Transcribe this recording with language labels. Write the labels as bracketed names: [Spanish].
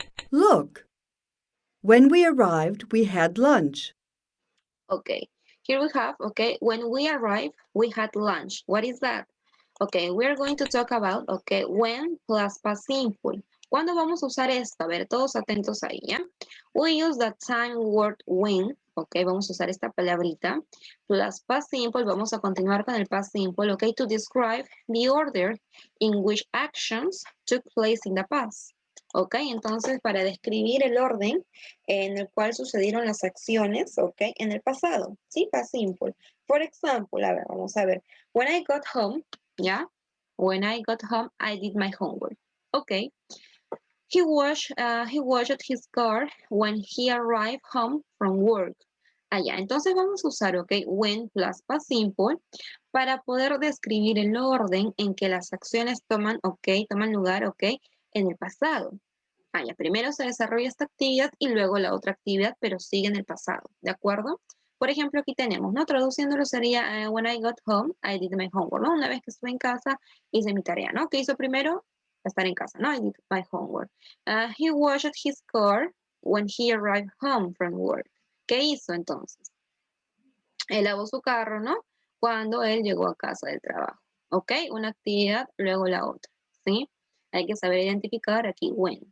[English] Look. When we arrived, we had lunch. Okay, here we have, okay, when we arrived, we had lunch. What is that? Okay, we're going to talk about, okay, when plus past simple. [Spanish] ¿Cuándo vamos a usar esto? A ver, todos atentos ahí, ¿ya? [English] We use the time word when, ok, [Spanish] vamos a usar esta palabrita, [English] plus past simple, [Spanish] vamos a continuar con el [English] past simple, ok, to describe the order in which actions took place in the past. [Spanish] Ok, entonces para describir el orden en el cual sucedieron las acciones, ok, en el pasado, ¿sí? [English] Past simple. For example, [Spanish] a ver, vamos a ver. [English] When I got home, ¿ya? When I got home, I did my homework. Ok. He washed his car when he arrived home from work. [Spanish] Allá, entonces vamos a usar, ok, when plus past simple para poder describir el orden en que las acciones toman, ok, toman lugar, ok, en el pasado. Allá, primero se desarrolla esta actividad y luego la otra actividad, pero sigue en el pasado, ¿de acuerdo? Por ejemplo, aquí tenemos, ¿no? Traduciéndolo sería, [English] when I got home, I did my homework, [Spanish] ¿no? Una vez que estuve en casa, hice mi tarea, ¿no? ¿Qué hizo primero? Estar en casa, ¿no? [English] I did my homework. He washed his car when he arrived home from work. [Spanish] ¿Qué hizo entonces? Él lavó su carro, ¿no? Cuando él llegó a casa del trabajo. ¿Ok? Una actividad, luego la otra, ¿sí? Hay que saber identificar aquí when.